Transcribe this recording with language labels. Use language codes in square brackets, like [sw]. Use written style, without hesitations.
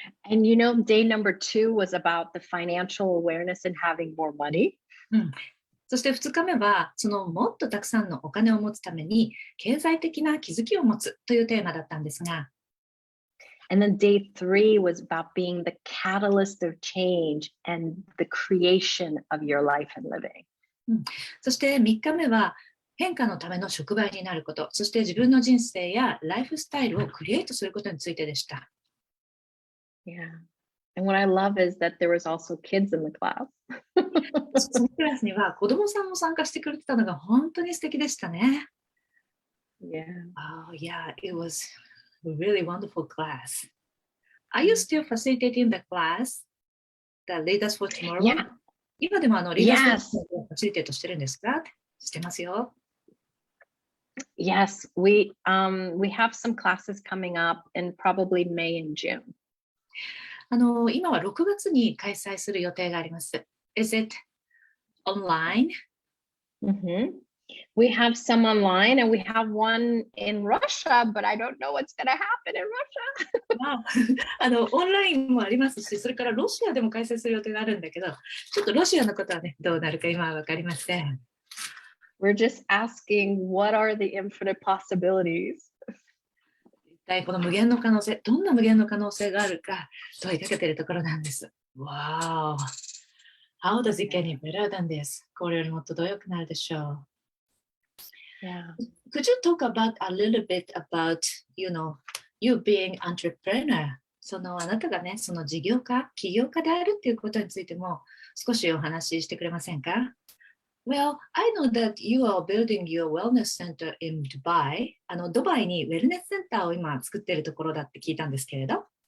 [en] And day number 2 was about the financial awareness and having more money. [ja] そして2日目はそのもっとたくさんのお金を持つために経済的な気づきを持つというテーマだったんですが、 [en] And then day 3 was about being the catalyst of change and the creation of your life and living. [ja] そして3日目は変化のための触媒になること、そして自分の人生やライフスタイルをクリエイトすることについてでした。 [en] Yeah. And what I love is that there was also kids in the class. [ja] そのクラスには子供さんも参加してくれてたのが本当に素敵でしたね。 [en] Yeah. Oh, yeah, it was a really wonderful class. Are you still facilitating the class, the Leaders for Tomorrow? Yeah. [ja] 今でもLeaders for Tomorrowをファシリテートしてるんですか？してますよ。 [en] Yes, we have some classes coming up in probably May and June. [ja] 今は6月に開催する予定があります。 [en] Is it online? We have some online and we have one in Russia, but I don't know what's going to happen in Russia. [ja] オンラインもありますし、それからロシアでも開催する予定があるんだけど、ちょっとロシアのことはね、どうなるか今は分かりません。 [en] We're just asking, what are the infinite possibilities? [ja] 一体この無限の可能性、どんな無限の可能性があるか問いかけているところなんです。 [en] Wow! How does it get any better than this? [ja] これよりもっとどう良くなるでしょう。 [en] Yeah. Could you talk about a little bit about, you being entrepreneur? [ja] あなたがね、その事業家、起業家であるっていうことについても少しお話ししてくれませんか？ [en] Well, I know that you are building your wellness center in Dubai. [ja] ドバイにウェルネスセンターを今作っているところだって聞いたんですけれど。